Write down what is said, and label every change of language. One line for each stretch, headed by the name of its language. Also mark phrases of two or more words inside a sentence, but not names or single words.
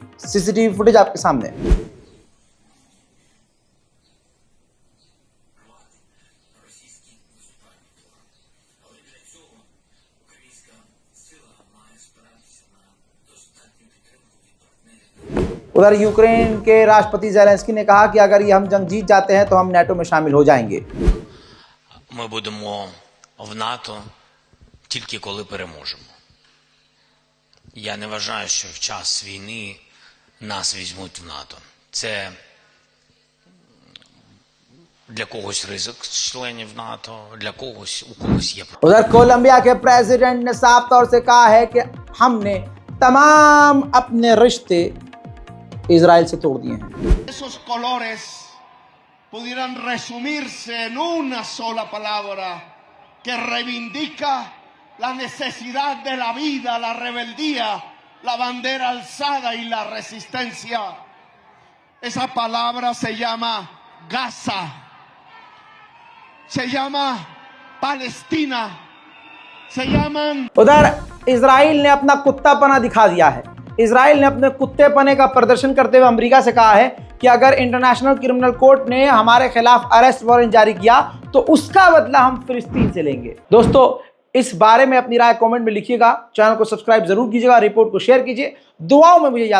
Hindi: सीसीटीवी फुटेज आपके सामने। उधर यूक्रेन के राष्ट्रपति ज़ेलेंस्की ने कहा कि अगर ये हम जंग जीत जाते हैं तो हम नेटो में शामिल हो जाएंगे।
Ukrainian: Ми будемо в НАТО тільки коли переможемо. Я не вважаю, що в час війни нас візьмуть в НАТО. Це Для когось ризик членів НАТО, для когось, у когось є.
Hindi: उधर कोलंबिया के प्रेसिडेंट ने साफ तौर से कहा है कि हमने तमाम अपने रिश्ते इजराइल से तोड़ दिए हैं।
Spanish: Esos colores pudieran resumirse en una sola palabra que reivindica la necesidad de la vida, la rebeldía, la bandera alzada y la resistencia. Esa palabra se llama Gaza, se llama Palestina, se llaman...
Hindi: उधर इजराइल ने अपना कुत्तापना दिखा दिया है। इजराइल ने अपने कुत्तेपने का प्रदर्शन करते हुए अमेरिका से कहा है कि अगर इंटरनेशनल क्रिमिनल कोर्ट ने हमारे खिलाफ
English: arrest warrant
Hindi: जारी किया तो उसका बदला हम फिलिस्तीन से लेंगे। दोस्तों, इस बारे में अपनी राय कमेंट में लिखिएगा, चैनल को सब्सक्राइब जरूर कीजिएगा, रिपोर्ट को शेयर कीजिए, दुआओं में मुझे याद रखिए।